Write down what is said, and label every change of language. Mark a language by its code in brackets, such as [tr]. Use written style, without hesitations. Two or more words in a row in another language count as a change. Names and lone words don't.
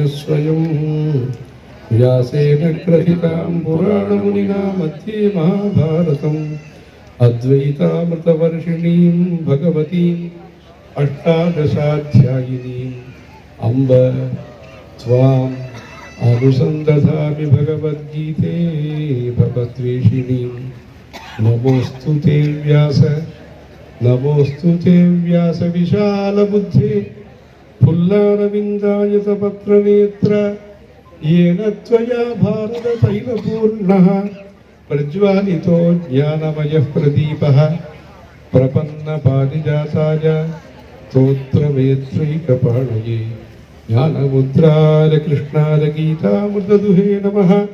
[sa] స్వయం వ్యాసేన గ్రహీతాం పురాణమునినా మధ్యే మహాభారతం అద్వైతామృతవర్షిణీం భగవతీం అష్టాదశాధ్యాయినీం అంబ త్వాం అనుసందధామి భగవద్గీతే భగవద్వేషిణీం నమోస్తు తే వ్యాస విశాలబుద్ధే పుల్లారవిందాయత పత్రనేత్ర येन त्वया भारत तैलपूर्णः प्रज्वालितो ज्ञानमयः प्रदीपः प्रपन्नपारिजाताय स्तोत्रवेत्रैकपाणये ज्ञानमुद्राय कृष्णाय गीतामृतदुहे नमः।